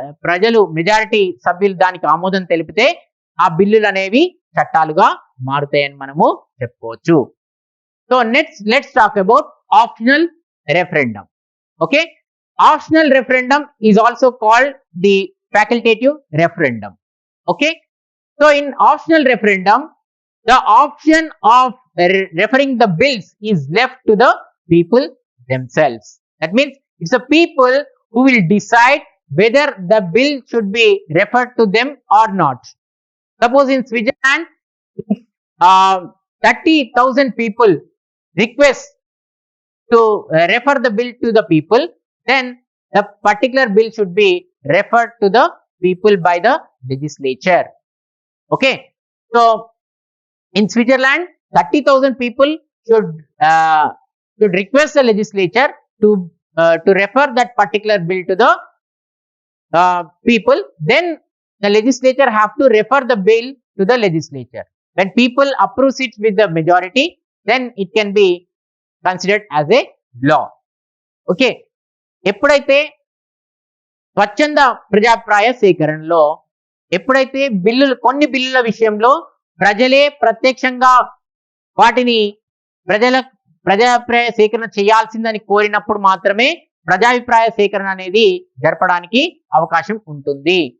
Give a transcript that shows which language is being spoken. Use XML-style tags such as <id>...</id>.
<te>ప్రజలు మెజారిటీ సభ్యులు దానికి ఆమోదం తెలిపితే ఆ బిల్లులు అనేవి చట్టాలుగా మారుతాయని మనము చెప్పుకోవచ్చు.</te> <en>So let's talk about optional referendum. Okay, optional referendum is also called the facultative referendum. Okay, so in optional referendum the option of referring the bills is left to the people themselves. That means it's the people who will decide whether the bill should be referred to them or not. Suppose in Switzerland, 30,000 people request to refer the bill to the people, then the particular bill should be referred to the people by the legislature. Okay, so in Switzerland, 30,000 people should request the legislature to refer that particular bill to the people. Then the legislature have to refer the bill to the legislature. When people approve it with the majority, then it can be considered as a law.</en> <te>Okay, ఎప్పుడైతే స్వచ్ఛంద ప్రజాభిప్రాయ సేకరణలో ఎప్పుడైతే కొన్ని బిల్లుల విషయంలో ప్రజలే ప్రత్యక్షంగా వాటిని ప్రజాభిప్రాయ సేకరణ చేయాల్సిందని కోరినప్పుడు మాత్రమే ప్రజాభిప్రాయ సేకరణ అనేది జరపడానికి అవకాశం ఉంటుంది.</te>